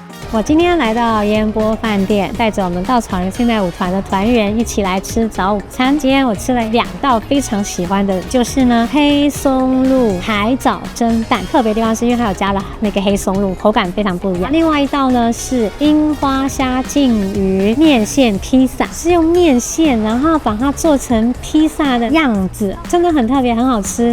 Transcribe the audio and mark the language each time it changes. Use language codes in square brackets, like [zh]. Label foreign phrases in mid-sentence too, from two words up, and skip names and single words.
[zh] 我今天來到煙波飯店，帶着我們稻草人現代舞團的團員一起來吃早午餐。今天我吃了2道非常喜歡的，就是呢黑松露海藻蒸蛋，特別的地方是因為它有加了那個黑松露，口感非常不一樣。另外一道呢是櫻花蝦鯽魚麵線披薩，是用麵線然後把它做成披薩的樣子，真的很特別，很好吃。